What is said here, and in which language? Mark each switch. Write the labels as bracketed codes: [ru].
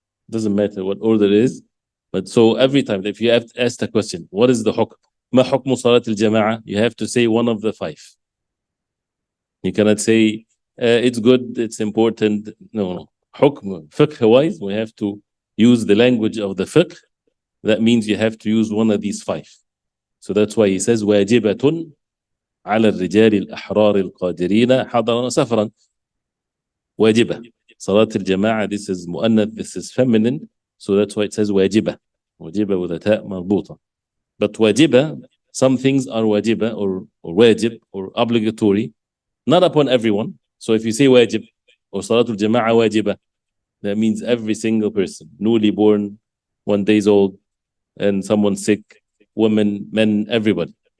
[en] Doesn't matter what order it is. But so every time, if you have asked a question, what is the hukm? [ar] Ma hukmu salat al-jama'ah? [en] You have to say one of the 5. You cannot say it's good, it's important. No. Hukm, fiqh-wise, we have to use the language of the fiqh. That means you have to use one of these 5. So that's why he says [ar] واجبة على الرجال الأحرار القادرين حضرا سفرا. واجبة. [en] Salat al-Jama'ah, this is mu'annath, this is feminine, so that's why it says wajibah. Wajibah with a ta' marbuta. But wajibah, some things are wajibah or wajib or obligatory, not upon everyone. So if you say wajib or Salatul Jama'ah wajibah, that means every single person, newly born, 1 day old, and someone sick, women, men, everybody.